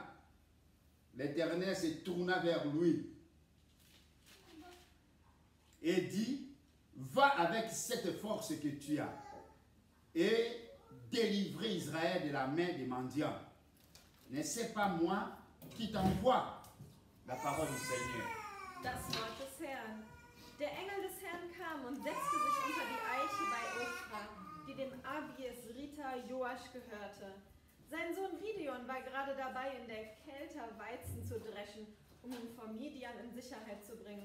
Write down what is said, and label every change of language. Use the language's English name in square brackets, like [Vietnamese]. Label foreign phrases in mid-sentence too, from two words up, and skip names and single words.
[French] L'Éternel se tourna vers lui et dit, va avec cette force que tu as et délivrer Israël de la main des mendiants. N'est-ce pas moi qui t'envoie? La parole du Seigneur. [German] Das Wort des Herrn. Der Engel des Herrn kam und setzte sich unter die Eiche bei Ophra, die dem Abiesriter Joasch gehörte. Sein Sohn Gideon war gerade dabei, in der Kälte Weizen zu dreschen, um ihn vor Midian in Sicherheit zu bringen.